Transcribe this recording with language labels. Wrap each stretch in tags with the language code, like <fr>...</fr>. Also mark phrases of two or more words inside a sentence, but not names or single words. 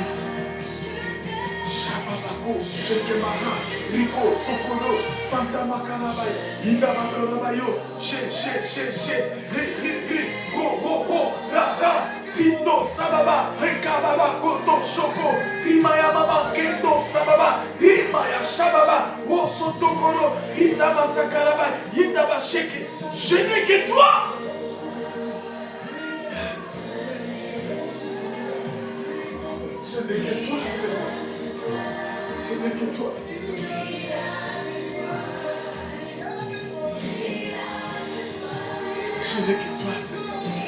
<fr>Shababako, Shekemaha, Rico, Sokolo, Santa Makarabai, Inda Makarabayo, She, Go, Rada, Pindo, Sababa, Rekababa, Koto, Shoko, Rimaya Mama, Kendo, Sababa, Rimaya Shababa, Wosotokoro, Inda Masakarabai, Inda Basheke. Je n'ai que toi. Je n'ai que toi, Seigneur. Je n'ai que toi, Seigneur. Je n'ai que toi, Seigneur.</fr>